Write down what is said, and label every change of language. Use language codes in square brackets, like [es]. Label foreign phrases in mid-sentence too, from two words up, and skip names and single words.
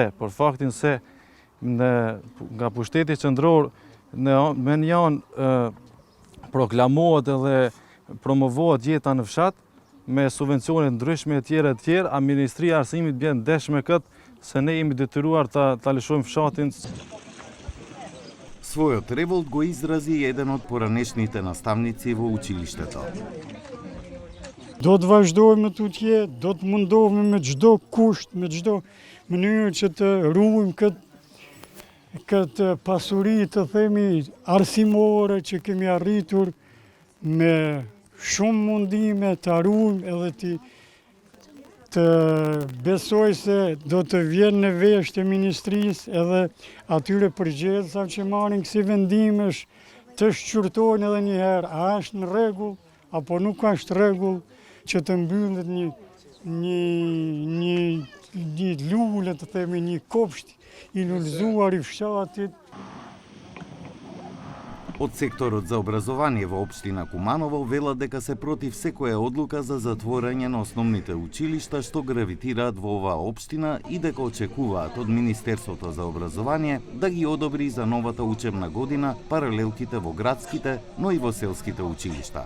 [sq] Për faktin se nga pushteti qendror me janë proklamohet edhe promovohet jeta në fshat me subvencione ndryshme e tjera, a Ministria e Arsimit bjen ndesh me këtë se ne jemi detyruar ta lëshojmë fshatin. [mk] Својот револт го изрази еден од поранешните наставници во училиштето. [sq] Do të vazhdojmë tutje, do të mundohemi me çdo kusht, me çdo mënyrë që të ruajmë këtë pasuri të themi arsimore që kemi arritur me shumë mundime të ruajmë edhe të besoj se do të vjen në vesh të ministrisë edhe atyre përgjegjësave që marrin kësi vendimesh të shqyrtojnë edhe një herë, a është në rregull apo nuk është rregull që të mbyllet një lule, të themi një kopsht i lullzuar i fshatit. [mk] Од секторот за образование во општина Куманово велат дека се против секоја одлука за затворање на основните училишта што гравитираат во оваа општина и дека очекуваат од Министерството за образование да ги одобри за новата учебна година паралелките во градските, но и во селските училишта.